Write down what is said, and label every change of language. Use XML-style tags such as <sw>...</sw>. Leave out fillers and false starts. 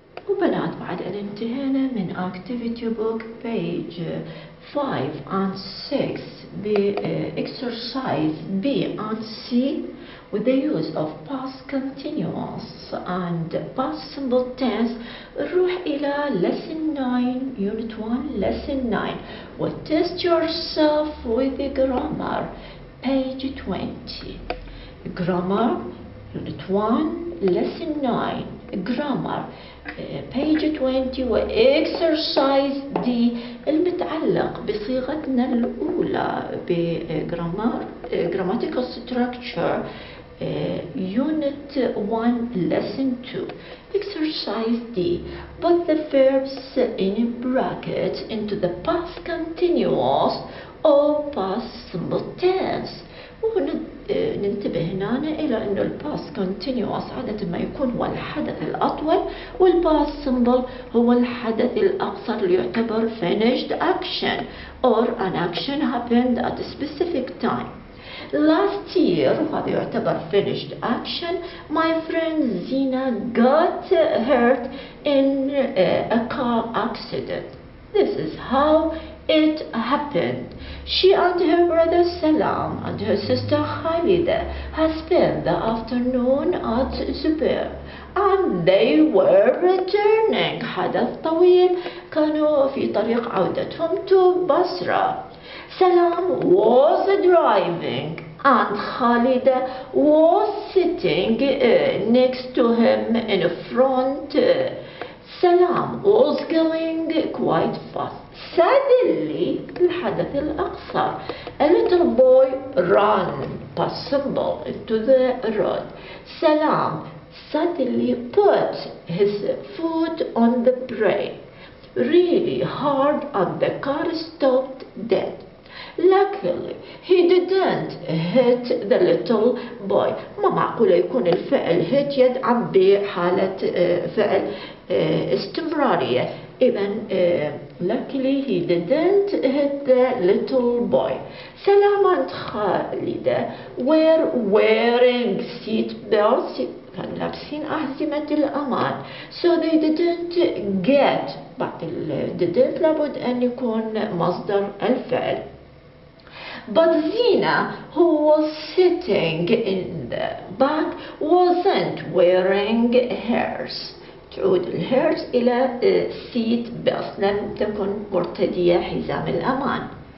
<ar>وبنات بعد أن انتهينا من</ar> <en>activity book page 5 and 6 ب exercise B and C with the use of past continuous and past simple tense</en> <ar>نروح إلى</ar> <en>lesson 9 unit 1 lesson 9 و test yourself with the grammar page 20. Grammar unit 1 lesson 9 grammar.</en> <ar>page 20 وإكسرسايز دي المتعلق بصيغتنا الأولى بجرامر</ar> <en>grammatical structure unit 1 lesson 2. exercise D. Put the verbs in brackets into the past continuous or past simple tense.</en> <ar>وننتبه هنا إلى أنه الباست كونتينيوس عادة ما يكون هو الحدث الأطول والباست سمبل هو الحدث الأقصر اللي يعتبر</ar> <en>finished action or an action happened at a specific time. Last year</en> <ar>وهذا يعتبر</ar> <en>finished action my friend Zina got hurt in a car accident. This is how it happened. She and her brother Salam and her sister Khalida had spent the afternoon at Zubair and they were returning.</en> <ar>حدث طويل كانوا في طريق عودتهم to Basra.</ar> <en>Salam was driving and Khalida was sitting next to him in front. Salam was going quite fast. Suddenly,</en> <ar>الحدث الأقصر,</ar> <en>a little boy ran past symbol into the road. Salam suddenly put his foot on the brake really hard and the car stopped dead. Luckily, he didn't hit the little boy.</en> <ar>ما معقولة يكون الفعل hit يدعم بحالة فعل استمرارية.</ar> <en>Even luckily he didn't hit the little boy. Salam and Khalida were wearing seat belts.</en> <ar>كانوا لابسين أحزمة الأمان.</ar> <en>So they didn't get.</en> <ar>بعد didn't لابد أن يكون مصدر الفعل.</ar> <en>But Zina, who was sitting in the back, wasn't wearing hers.</en> <ar>تعود الهيرز إلى seat belt. لم تكن مرتدية حزام الأمان.</ar>